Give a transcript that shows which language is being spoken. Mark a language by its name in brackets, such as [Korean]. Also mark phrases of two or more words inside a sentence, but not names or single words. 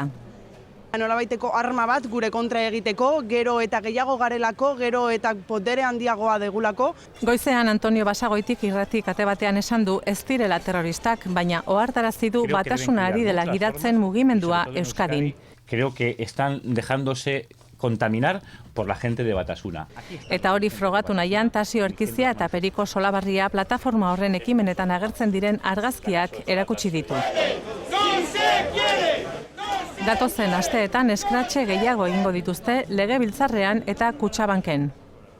[Basque] Nolabaiteko arma bat gure kontra egiteko, gero eta gehiago garelako, gero eta potere handiagoa degulako. Goizean Antonio Basagoitik irratik ate batean esan du ez direla terroristak, baina ohartarazi du batasuna ari dela gidatzen mugimendua Euskadin. [Spanish] Creo que están dejándose contaminar por la gente de Batasuna. [Basque] Eta hori frogatu nahian Tasio Erkizia eta Periko Solabarria plataforma horren ekimenetan agertzen diren argazkiak erakutsi ditu. Datozen asteetan eskratxe gehiago egingo dituzte Legebiltzarrean eta Kutxabanken.